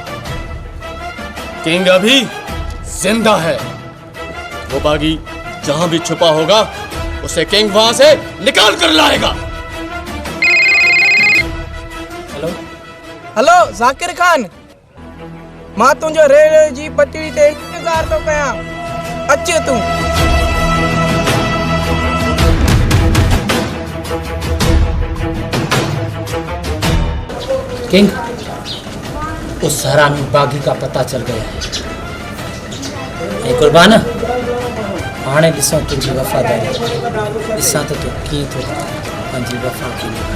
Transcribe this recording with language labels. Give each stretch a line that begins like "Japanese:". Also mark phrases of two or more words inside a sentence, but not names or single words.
Hindi: किंग अभी जिंदा है। वो बागी जहां भी छुपा होगा उसे किंग वहां से निकाल कर लाएगा।
Sindhi: हेलो जाकिर खान, मां तुझो रेल जी पटड़ी ते इंतजार तो कया, अचे तू।
Hindi: किंग, उस हरामी बागी का पता चल गया है।
Sindhi: ए कुर्बान, हाणे ॾिसो तुंहिंजी वफ़ादारी, ॾिसां त तूं कीअं थो पंहिंजी वफ़ा खे निभाए।